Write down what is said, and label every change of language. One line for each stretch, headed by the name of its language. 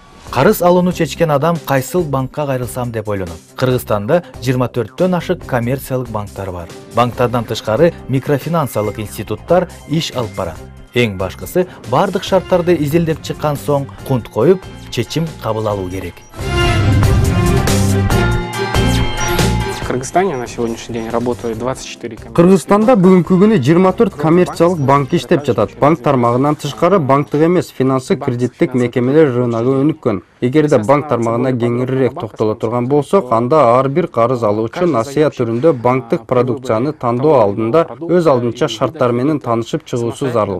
Kyrgyz: Карыз алууну чечкен адам кайсыл банкка кайрылсам деп ойлонот. Кыргызстанда 24төн ашык коммерциялык банктар бар. Банктардан тышкары микрофинансылык институттар иш алып барат. Эң башкысы бардык шарттарды изилдеп чыккан соң кунт коюп, чечим кабыл алуу керек.
Russian: В Кыргызстане на сегодняшний день работает 24 коммерциялык.
Kyrgyz: Кыргызстанда бүгүнкү күнү 24 коммерциялык банк иштеп жатат. Банк тармагынан тышкары банктык эмес финансы кредиттик мекемелер рыногу өнүккөн. Эгерде банк тармагына кеңирээк токтоло турган болсок, анда ар бир карыз алуучу насыя түрүндө банктык продукцияны тандоо алдында өз алдынча шарттар менен таанышып чыгуусу зарыл.